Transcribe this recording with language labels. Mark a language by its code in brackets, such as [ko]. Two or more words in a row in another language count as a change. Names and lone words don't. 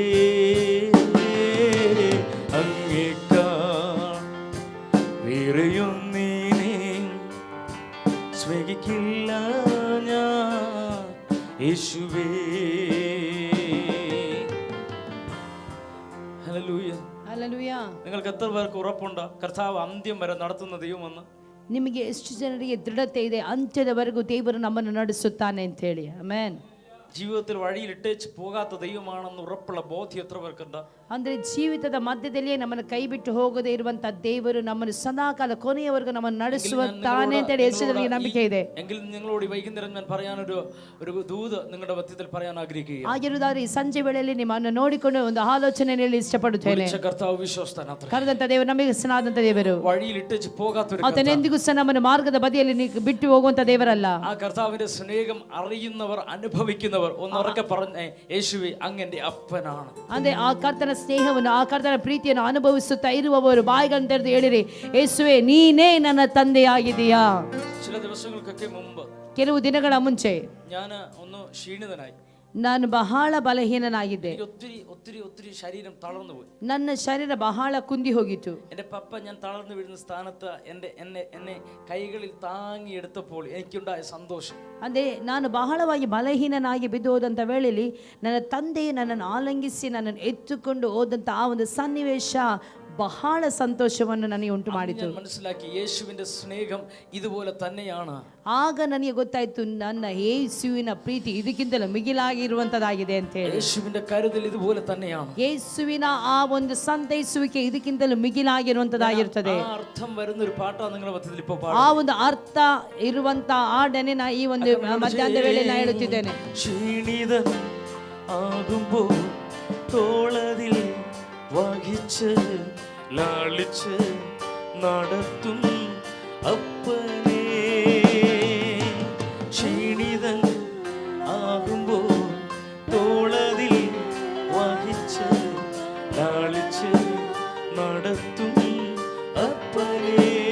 [ml] അങ്ങേക്കാൾ വേറെയൊന്നിനെയും സ്നേഹിക്കില്ല ഞാൻ യേശുവേ. ഹല്ലേലൂയ. [kn] ಹಲ್ಲೆಲೂಯ. [ml] നിങ്ങൾക്ക് എത്ര പേർക്ക് ഉറപ്പുണ്ട് കർത്താവ് അന്ത്യം വരെ നടത്തുന്ന ദൈവമെന്ന്? [kn] ನಿಮಗೆ ಎಷ್ಟು ಜನರಿಗೆ ದೃಢತೆ ಇದೆ ಅಂತ್ಯದವರೆಗೂ ದೇವರು ನಮ್ಮನ್ನು ನಡೆಸುತ್ತಾನೆ ಅಂತ ಹೇಳಿ? ಆಮೆನ್. [ml] ജീവിതത്തിൽ വഴിയിൽ ഇട്ടേച്ച് പോകാത്ത ദൈവമാണെന്ന് ഉറപ്പുള്ള ബോധ്യം എത്ര പേർക്കുണ്ട്? [kn] ಅಂದ್ರೆ ಜೀವಿತದ ಮಧ್ಯದಲ್ಲಿಯೇ ನಮ್ಮನ್ನು ಕೈ ಬಿಟ್ಟು ಹೋಗದೆ ಇರುವಂತ ದೇವರು ನಮ್ಮನ್ನು ಸದಾಕಾಲ ಕೊನೆಯವರೆಗೂ ನಮ್ಮನ್ನು ನಡೆಸುತ್ತಾನೆ ಅಂತ ಹೇಳಿ ಎಷ್ಟು ಜನರಿಗೆ ನಂಬಿಕೆ ಇದೆ? [ml] എങ്കിൽ നിങ്ങളോട് വൈകുന്നേരം ഞാൻ പറയാനൊരു ദൂത് നിങ്ങളുടെ മധ്യത്തിൽ പറയാൻ ആഗ്രഹിക്കുകയാണ്. [kn] ಆಗಿರುವುದಾದ್ರೆ ಈ ಸಂಜೆ ವೇಳೆಯಲ್ಲಿ ನಿಮ್ಮನ್ನು ನೋಡಿಕೊಂಡು ಒಂದು ಆಲೋಚನೆ ಹೇಳಿ ಇಷ್ಟಪಡುತ್ತೇನೆ. [ml] കർത്താവ് വിശ്വസ്തനാത്ര. [kn] ಕರೆದಂತ ದೇವರು ನಂಬಿಗಸ್ತನಾದಂತ ದೇವರು. [ml] വഴിയിൽ ഇട്ടേച്ച് പോകാത്തൊരു [kn] ಆತನ ಎಂದಿಗೂ ಸಹ ನಮ್ಮನ್ನು ಮಾರ್ಗದ ಬದಿಯಲ್ಲಿ ಬಿಟ್ಟು ಹೋಗುವಂತ ದೇವರಲ್ಲ. [ml] ആ കർത്താവിന്റെ സ്നേഹം അറിയുന്നവർ അനുഭവിക്കുന്നവർ ഒന്നുറക്കെ പറഞ്ഞേ, യേശുവേ അങ്ങന്റെ അപ്പനാണ്. [kn] ಅಂದ್ರೆ ಆ ಕರ್ತನ ಸ್ನೇಹವನ್ನು ಆ ಕರ್ತನ ಪ್ರೀತಿಯನ್ನು ಅನುಭವಿಸುತ್ತಾ ಇರುವವರು ಬಾಯಿಗಳನ್ನು ತೆರೆದು ಹೇಳಿರಿ, ಯೇಸುವೆ ನೀನೇ ನನ್ನ ತಂದೆಯಾಗಿದೀಯಾ. [ml] ചില ദിവസങ്ങൾക്കൊക്കെ മുമ്പ്, [kn] ಕೆಲವು ದಿನಗಳ ಮುಂಚೆ [ml] ഞാൻ ഒന്ന് ക്ഷീണിതനായി. [kn] ನಾನು ಬಹಳ ಬಲಹೀನನಾಗಿದ್ದೆ. [ml] ഒത്തിരി ഒത്തിരി ഒത്തിരി ശരീരം തളർന്നു പോയി. [kn] ನನ್ನ ಶರೀರ ಬಹಳ ಕುಂದಿ ಹೋಗಿತ್ತು. [ml] എന്റെ പപ്പ ഞാൻ തളർന്നു വീഴുന്ന സ്ഥാനത്ത് എന്നെ കൈകളിൽ താങ്ങിയെടുത്തപ്പോൾ എനിക്കുണ്ടായ സന്തോഷം. [kn] ಅದೇ ನಾನು ಬಹಳವಾಗಿ ಬಲಹೀನನಾಗಿ ಬಿದ್ದು ಹೋದಂಥ ವೇಳೆಯಲ್ಲಿ ನನ್ನ ತಂದೆ ನನ್ನನ್ನು ಆಲಂಗಿಸಿ ನನ್ನನ್ನು ಎತ್ತುಕೊಂಡು ಹೋದಂಥ ಆ ಒಂದು ಸನ್ನಿವೇಶ ಬಹಳ ಸಂತೋಷವನ್ನು ನನಗೆ ಉಂಟು ಮಾಡಿತು. [ml] മനസ്സിലാക്കി യേശുവിന്റെ സ്നേഹം ഇതുപോലെ തന്നെയാണ്. [kn] ಆಗ ನನಗೆ ಗೊತ್ತಾಯ್ತು, ನನ್ನ ಯೇಸುವಿನ ಪ್ರೀತಿ ಇದಕ್ಕಿಂತಲೂ ಮಿಗಿಲಾಗಿರುವಂತದ್ದಾಗಿದೆ ಅಂತ ಹೇಳಿ. [ml] യേശുവിന്റെ കരുതൽ ഇതുപോലെ തന്നെയാണ്. [kn] ಯೇಸುವಿನ ಆ ಒಂದು ಸಂತೈಸುವಿಕೆ ಇದಕ್ಕಿಂತಲೂ ಮಿಗಿಲಾಗಿರುವಂತದ್ದಾಗಿರುತ್ತದೆ. [ml] ആ അർത്ഥം വരുന്ന ഒരു പാട്ടാണ് നിങ്ങളുടെ മധ്യത്തിൽ ഇപ്പോൾ [kn] ಆ ಒಂದು ಅರ್ಥ ಇರುವಂತ ಹಾಡನ್ನೇ ನಾ ಈ ಒಂದು ಮಧ್ಯಾಹ್ನದ ವೇಳೆ ನಾ ಹೇಳುತ್ತಿದ್ದೇನೆ. [ml] ക്ഷീണിതൻ ആകുമ്പോൾ തോളതിൽ വഹിച്ച് ലാളിച്ച് നടത്തും അപ്പനേ. ക്ഷീണിതൻ ആകുമ്പോൾ തോളതിൽ വഹിച്ച് ലാളിച്ച് നടത്തും അപ്പനേ.